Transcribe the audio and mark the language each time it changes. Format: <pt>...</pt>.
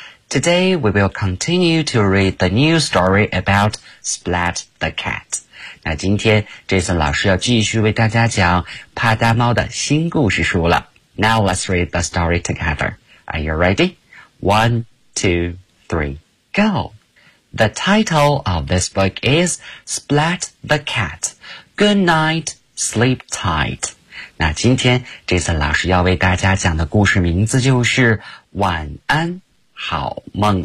<en>Today we will continue to read the new story about Splat the Cat.</en> <zh>那今天 Jason 老师要继续为大家讲帕大猫的新故事书了。</zh> <en>Now let's read the story together. Are you ready? 1, 2, 3, go. The title of this book is Splat the Cat. Good night, sleep tight.</en> <zh>那今天 Jason 老师要为大家讲的故事名字就是晚安好梦。</zh>